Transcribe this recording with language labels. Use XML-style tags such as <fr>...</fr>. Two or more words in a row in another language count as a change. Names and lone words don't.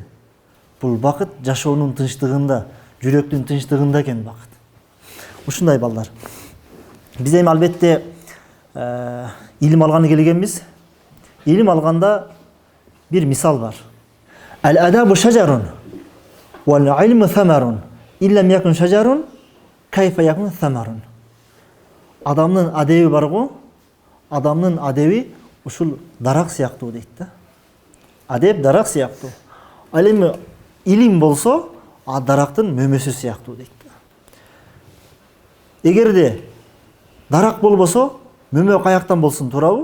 <ky>Бул бакыт жашоонун тынчтыгында, жүрөктүн тынчтыгында экен бакыт. Ушундай балдар. Биз эми албетте илим алганы келгенбиз. Илим алганда бир мисал бар.</ky> <ar>الأدب شجر والعلم ثمر. إن لم يكن شجر كيف يكون ثمر.</ar> <ky>Адамдын адеби бар го, адамдын адеби ушул дарак сыяктуу дейт да. Адеп дарак сыяктуу. Ал эми илим болсо, дарактын мөмөсү сыяктуу дейт да. Эгерде дарак болбосо, мөмө каяктан болсун, туурабы?</ky>